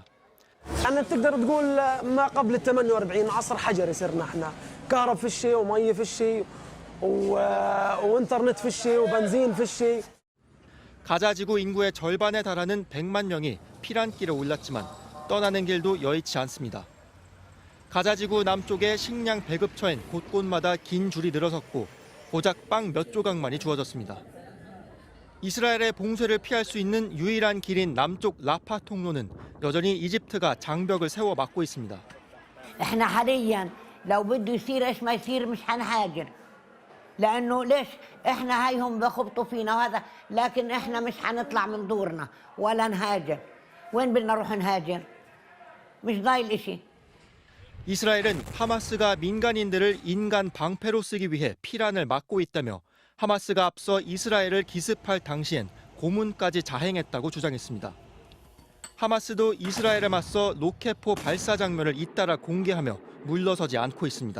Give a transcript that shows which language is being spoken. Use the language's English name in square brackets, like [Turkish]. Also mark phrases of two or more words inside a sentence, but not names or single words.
[Arabic] أنا تقدر تقول ما قبل ال 48 عصر حجري صرنا احنا كهرب في الشيء ومي في الشيء وانترنت في الشيء وبنزين في الشيء. [Korean] 가자지구 인구의 절반에 달하는 100만 명이 피란길에 올랐지만 떠나는 길도 여의치 않습니다. 가자지구 남쪽의 식량 배급처엔 곳곳마다 긴 줄이 늘어섰고 고작 빵 몇 조각만이 주어졌습니다. 이스라엘의 봉쇄를 피할 수 있는 유일한 길인 남쪽 라파 통로는 여전히 이집트가 장벽을 세워 막고 있습니다. [Arabic] احنا حاليا لو بده يصير ايش ما يصير مش حنهاجر لانه ليش احنا هايهم بخبطوا فينا وهذا لكن احنا مش حنطلع من دورنا ولا نهاجر وين بدنا نروح نهاجر مش ضايل اشي. [Korean] 이스라엘은 하마스가 민간인들을 인간 방패로 쓰기 위해 피란을 막고 있다며 하마스가 앞서 이스라엘을 기습할 당시엔 고문까지 자행했다고 주장했습니다. 하마스도 이스라엘에 맞서 로켓포 발사 장면을 잇따라 공개하며 물러서지 않고 있습니다.